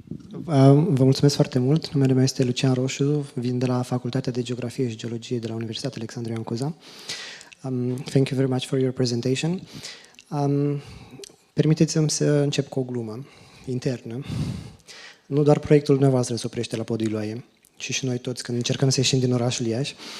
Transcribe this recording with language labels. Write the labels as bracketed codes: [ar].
[ro] Vă mulțumesc foarte mult. Numele meu este Lucian Roșu, vin de la Facultatea de Geografie și Geologie de la Universitatea Alexandru Ioan Cuza. [en] Thank you very much for your presentation. [ro] Permiteți-mi să încep cu o glumă internă. Nu doar proiectul dumneavoastră se oprește la podul Iloaie, ci și noi toți când încercăm să ieșim din orașul Iași.